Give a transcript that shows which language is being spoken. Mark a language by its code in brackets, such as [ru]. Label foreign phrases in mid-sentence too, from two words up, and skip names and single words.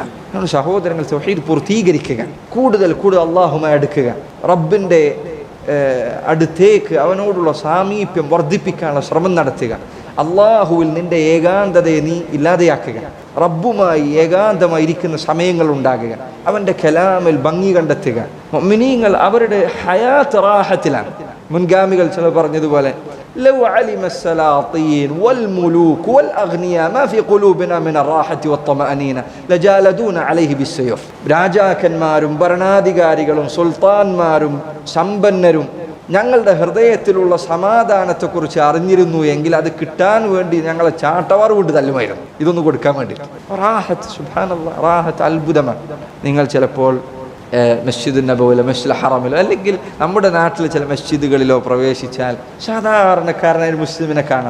[ml] നമ്മുടെ സഹോദരങ്ങൾ, തൗഹീദ് പൂർത്തീകരിക്കുക, കൂടുതൽ അല്ലാഹുമായി അടുക്കുക, റബ്ബിൻ്റെ അടുത്തേക്ക് അവനോടുള്ള സാമീപ്യം വർദ്ധിപ്പിക്കാനുള്ള ശ്രമം നടത്തുക. അള്ളാഹുവിൽ നിൻ്റെ ഏകാന്തതയെ നീ ഇല്ലാതെയാക്കുക. റബ്ബുമായി ഏകാന്തമായി ഇരിക്കുന്ന സമയങ്ങൾ ഉണ്ടാകുക. അവൻ്റെ കലാമിൽ ഭംഗി കണ്ടെത്തുക. മുഅ്മിനീങ്ങൾ അവരുടെ ഹയാത്ത് റാഹത്തിലാണ്. മുൻഗാമികൾ ചിലർ പറഞ്ഞതുപോലെ, [ar] لو علم السلاطين والملوك والأغنياء ما في قلوبنا من الراحة والطمأنينة لجالدون عليه بالسيوف. [ml] രാജാക്കന്മാരും ഭരണാധികാരികളും സുൽത്താൻമാരും സമ്പന്നരും ഞങ്ങളുടെ ഹൃദയത്തിലുള്ള സമാധാനത്തെക്കുറിച്ച് അറിഞ്ഞിരുന്നു എങ്കിൽ അത് കിട്ടാൻ വേണ്ടി ഞങ്ങളെ ചാട്ടവാർ കൊണ്ട് തല്ലുമായിരുന്നു, ഇതൊന്ന് കൊടുക്കാൻ വേണ്ടി. റാഹത്ത്, സുബ്ഹാനല്ലാഹ്, റാഹത്ത് അത്ഭുതമാണ്. നിങ്ങൾ ചിലപ്പോൾ മസ്ജിദുൻ നബവിയിലോ മസ്ജിദുൽ ഹറമിലോ അല്ലെങ്കിൽ നമ്മുടെ നാട്ടിലെ ചില മസ്ജിദുകളിലോ പ്രവേശിച്ചാൽ സാധാരണക്കാരനായ ഒരു മുസ്ലിമിനെ കാണാം.